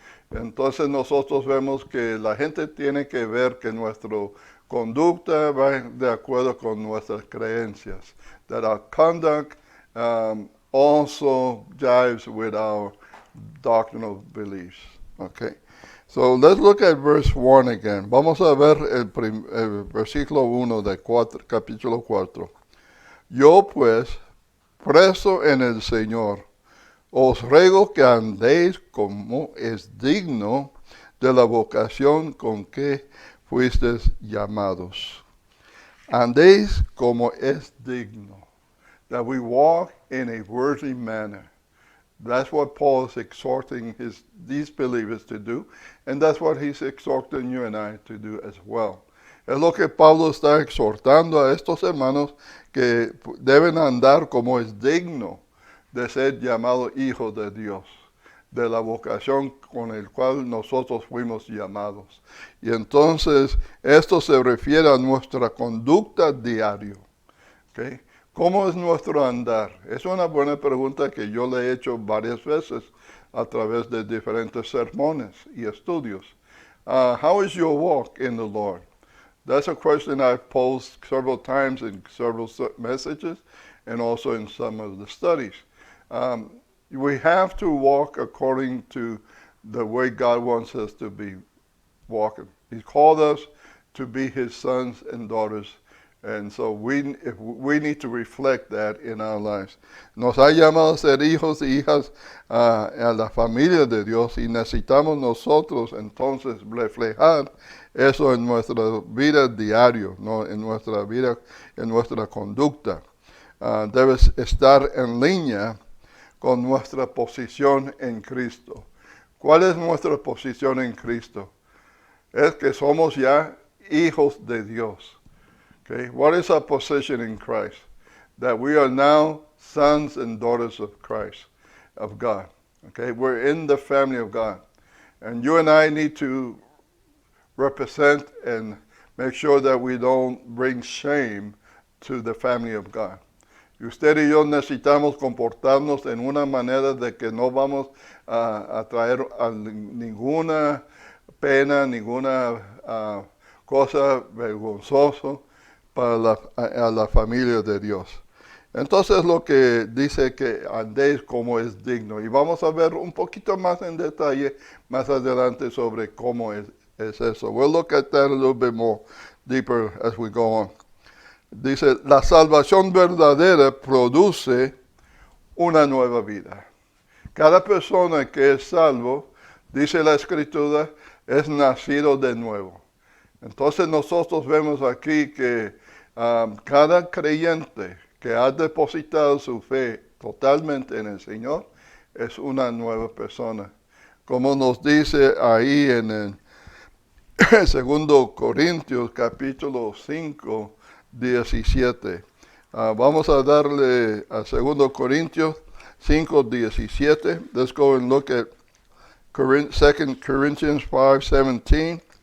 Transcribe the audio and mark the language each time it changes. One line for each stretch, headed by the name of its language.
Spanish: Entonces nosotros vemos que la gente tiene que ver que nuestra conducta va de acuerdo con nuestras creencias.
English: That our conduct also jives with our doctrinal beliefs. Okay. So let's look at verse 1 again.
Spanish: Vamos a ver el versículo 1 de capítulo 4. Yo pues, preso en el Señor, os ruego que andéis como es digno de la vocación con que fuisteis llamados. Andéis como es digno.
English: That we walk in a worthy manner. That's what Paul is exhorting these believers to do, and that's what he's exhorting you and I to do as well.
Spanish: Es lo que Pablo está exhortando a estos hermanos, que deben andar como es digno de ser llamado hijo de Dios, de la vocación con el cual nosotros fuimos llamados. Y entonces esto se refiere a nuestra conducta diaria. ¿Okay? ¿Cómo es nuestro andar? Es una buena pregunta que yo le he hecho varias veces a través de diferentes sermones y estudios.
English: How is your walk in the Lord? That's a question I've posed several times in several messages and also in some of the studies. We have to walk according to the way God wants us to be walking. He called us to be His sons and daughters. And so we need to reflect that in our lives.
Spanish: Nos ha llamado a ser hijos y hijas a la familia de Dios y necesitamos nosotros entonces reflejar eso en nuestra vida diaria, ¿no? En nuestra vida, en nuestra conducta. Debe estar en línea con nuestra posición en Cristo. ¿Cuál es nuestra posición en Cristo? Es que somos ya hijos de Dios.
English: Okay, what is our position in Christ? That we are now sons and daughters of Christ, of God. Okay, we're in the family of God. And you and I need to represent and make sure that we don't bring shame to the family of God.
Spanish: Y usted y yo necesitamos comportarnos en una manera de que no vamos a traer ninguna pena, ninguna cosa vergonzosa para a la familia de Dios. Entonces lo que dice que andéis como es digno. Y vamos a ver un poquito más en detalle más adelante sobre cómo es eso.
English: We'll look at that a little bit more deeper as we go on.
Spanish: Dice, la salvación verdadera produce una nueva vida. Cada persona que es salvo, dice la Escritura, es nacido de nuevo. Entonces nosotros vemos aquí que cada creyente que ha depositado su fe totalmente en el Señor es una nueva persona. Como nos dice ahí en el 2 Corintios capítulo 5, 17. Vamos a darle a 2 Corintios 5, 17.
English: Let's go and look at 2 Corinthians 5, 17.